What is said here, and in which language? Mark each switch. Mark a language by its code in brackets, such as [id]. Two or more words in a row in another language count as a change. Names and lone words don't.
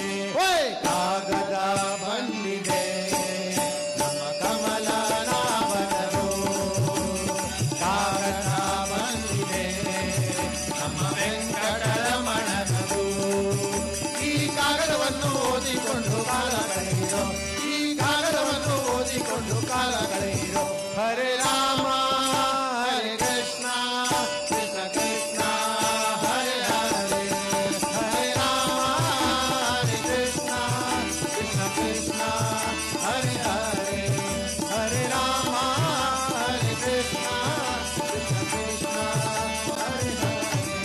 [kn] ಕಾಗದ ಬಂದಿದೆ ನಮ್ಮ ಕಮಲನಾಭನದು. ಕಾಗದ ಬಂದಿದೆ ನಮ್ಮ ವೆಂಕಟರಮಣನದು. ಈ ಕಾಗದವನ್ನು ಓದಿಕೊಂಡು ಕಾಲ ಕಳೆಯಿರೋ, ಈ ಕಾಗದವನ್ನು ಓದಿಕೊಂಡು ಕಾಲ ಕಳೆಯಿರೋ. [sa] ಹರೇ ರಾಮ ಹರೇ ಕೃಷ್ಣ ಕೃಷ್ಣ ಕೃಷ್ಣ ಹರೇ ಹರೇ, ಹರೇ ರಾಮ ಹರೇ ಕೃಷ್ಣ ಕೃಷ್ಣ ಕೃಷ್ಣ ಹರೇ ಹರೇ, ಹರೇ ರಾಮ ಹರೇ ಕೃಷ್ಣ ಕೃಷ್ಣ ಕೃಷ್ಣ ಹರೇ ಹರೇ.